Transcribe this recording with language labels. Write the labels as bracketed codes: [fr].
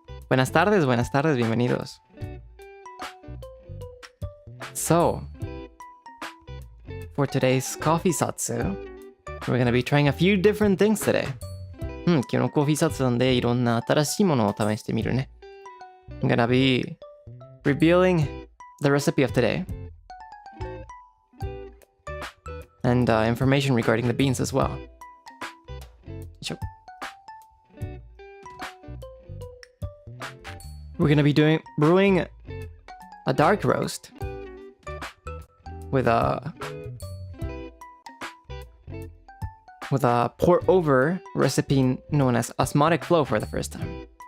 [es] Buenas tardes, bienvenidos. [en] So, for today's coffee Zatsu, we're gonna be trying a few different things today. [ja] 今日のコーヒーZatsuなんでいろんな新しいものを試してみるね。 [en] I'm gonna be revealing the recipe of today. And information regarding the beans as well. Sure. We're gonna be brewing a dark roast with a pour-over recipe known as osmotic flow for the first time.